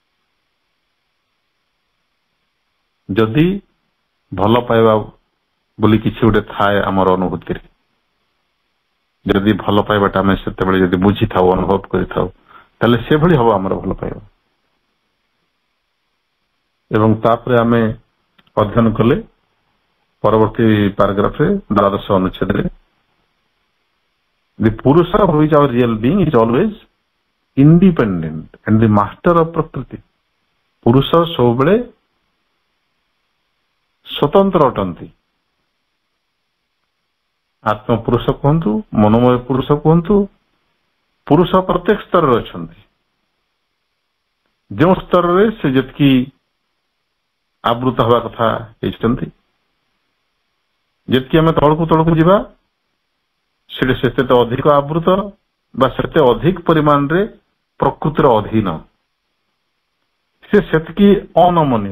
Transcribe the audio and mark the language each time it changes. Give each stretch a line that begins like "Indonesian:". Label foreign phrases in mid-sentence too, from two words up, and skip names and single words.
Odia: ଯଦି ଭଲ ପାଇବା ବୋଲି କିଛି ଗୋଟେ ଥାଏ ଆମର ଅନୁଭୂତିରେ, ଯଦି ଭଲ ପାଇବାଟା ଆମେ ସେତେବେଳେ ଯଦି ବୁଝିଥାଉ, ଅନୁଭବ କରିଥାଉ, ତାହେଲେ ସେଭଳି ହବ ଆମର ଭଲ ପାଇବା। ଏବଂ ତାପରେ ଆମେ ଅଧ୍ୟୟନ କଲେ ପରବର୍ତ୍ତୀ ପାରାଗ୍ରାଫରେ, ଦ୍ୱାଦଶ ଅନୁଚ୍ଛେଦରେ,
English: the Purusha who is our real being is always independent and the master of Prakriti.
Odia: ପୁରୁଷ ସବୁବେଳେ ସ୍ୱତନ୍ତ୍ର ଅଟନ୍ତି ଆତ୍ମପୁରୁଷ କୁହନ୍ତୁ, ମନୋମୟ ପୁରୁଷ କୁହନ୍ତୁ, ପୁରୁଷ ପ୍ରତ୍ୟେକ ସ୍ତରରେ ଅଛନ୍ତି। ଯେଉଁ ସ୍ତରରେ ସେ ଯେତିକି ଆବୃତ ହେବା କଥା ହେଇଛନ୍ତି, ଯେତିକି ଆମେ ତଳକୁ ତଳକୁ ଯିବା ସେଠି ସେତେ ଅଧିକ ଆବୃତ ବା ସେତେ ଅଧିକ ପରିମାଣରେ ପ୍ରକୃତିର ଅଧୀନ, ସେ ସେତିକି ଅନମନୀୟ।